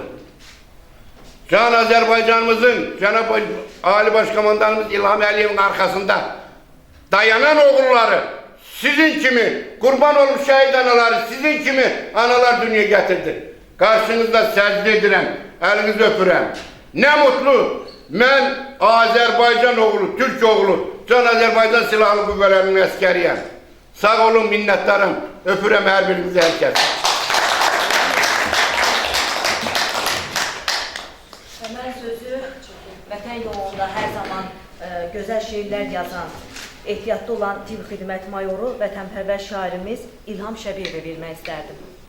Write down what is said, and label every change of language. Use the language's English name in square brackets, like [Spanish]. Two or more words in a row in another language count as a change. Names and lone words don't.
[Turkish] Can Azerbaycanımızın, Cenab-ı Ali Başkomandanımız İlham Əliyev'in arkasında dayanan oğulları, [Azerbaijani] sizin kimi [Turkish] kurban olmuş şehit anaları, [Azerbaijani] sizin kimi [Turkish] analar dünyaya getirdi. [Azerbaijani] Karşınızda secde edirəm, elinizi öpürəm. [Turkish] Ne mutlu, ben Azerbaycan oğlu, Türk oğlu, [Azerbaijani] Can Azerbaycan Silahlı Qüvvələrinin əskeriyəm. Sağ olun, minnettarım, öpürəm [Turkish] her birinizi, herkes. [Azerbaijani] Mən sözü vətən yolunda hər zaman gözəl şeirlər yazan, ehtiyatlı olan Tibb Xidmət Mayoru, vətənpərvər şairimiz İlham Şəbiyevə vermək istərdim.